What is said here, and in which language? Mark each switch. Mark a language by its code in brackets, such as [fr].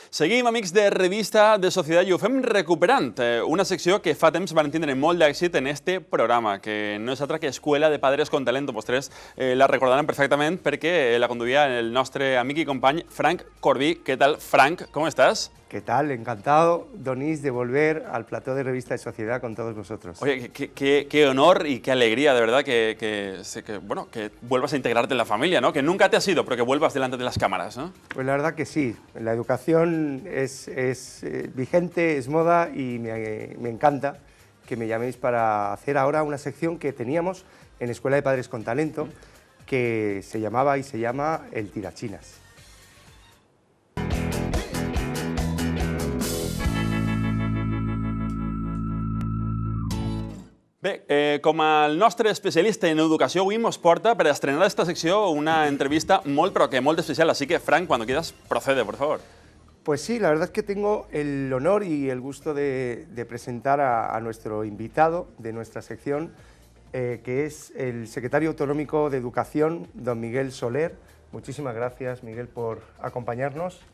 [ca] Seguim, amics de Revista de Societat, i ho fem recuperant una secció que fa temps van tindre molt d'èxit en este programa, que no és altra que Escuela de Padres con Talento. Vostès la recordaran perfectament perquè la conduïa el nostre amic i company Frank Corbí. [es] ¿Qué tal, Frank? ¿Cómo estás? ¿Qué tal? Encantado, Donís, de volver al plató de Revista de Sociedad con todos vosotros. Oye, qué honor y qué alegría, de verdad, que vuelvas a integrarte en la familia, ¿no? Que nunca te has ido, pero que vuelvas delante de las cámaras, ¿no? Pues la verdad que sí. La educación es vigente, es moda y me encanta que me llaméis para hacer ahora una sección que teníamos en Escuela de Padres con Talento, que se llamaba y se llama El Tirachinas. [ca] Bé, com el nostre especialista en educació avui mos porta per estrenar esta secció una entrevista molt, però que molt especial. [es] Así que, Frank, cuando quieras, procede, por favor. Pues sí, la verdad es que tengo el honor y el gusto de presentar a nuestro invitado de nuestra sección, que es el secretario autonómico de Educación, don Miguel Soler. Muchísimas gracias, Miguel, por acompañarnos.